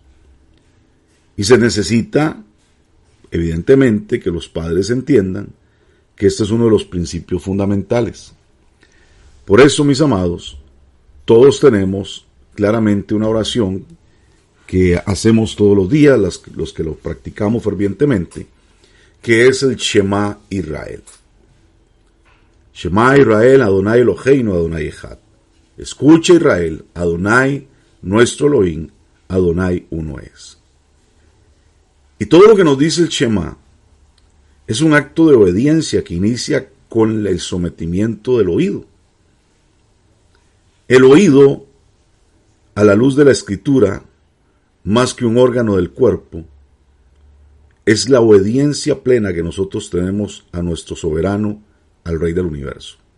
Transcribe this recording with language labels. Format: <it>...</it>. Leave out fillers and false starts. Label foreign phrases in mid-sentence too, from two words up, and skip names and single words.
<es>Y se necesita, evidentemente, que los padres entiendan que este es uno de los principios fundamentales. Por eso, mis amados, todos tenemos claramente una oración que hacemos todos los días, los que lo practicamos fervientemente, que es el Shema Israel.</es> <he>שמע ישראל אדוני אלוהינו אדוני אחד.</he> <es>Escucha Israel, Adonai, nuestro Elohim, Adonai uno es. Y todo lo que nos dice el Shema es un acto de obediencia que inicia con el sometimiento del oído. El oído, a la luz de la Escritura, más que un órgano del cuerpo, es la obediencia plena que nosotros tenemos a nuestro soberano, al Rey del Universo.</es>